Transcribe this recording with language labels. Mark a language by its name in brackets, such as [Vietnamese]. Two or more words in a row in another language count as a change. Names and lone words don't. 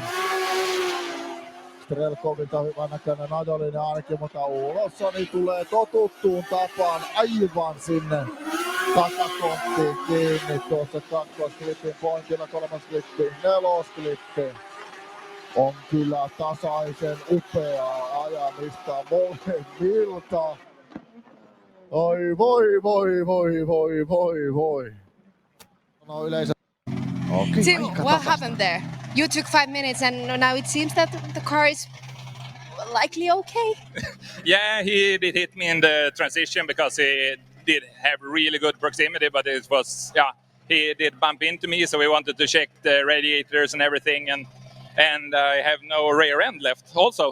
[Finnish] Strelkovilta hyvän näköinen ajolinja ainakin, mutta Olofssoni tulee totuttuun tapaan aivan sinne takakonttiin kiinni tuossa kakkosklipin pointilla, kolmasklippi, nelosklippi. On kyllä tasaisen upeaa ajamista molemmilta. Oi voi. No yleensä. [English] Okay, Tim, what happened there? You took 5 minutes and now it seems that the car is likely okay. Yeah, he did hit me in the transition because he did have really good proximity, but it was, he did bump into me, so we wanted to check the radiators and everything, and I have no rear end left also.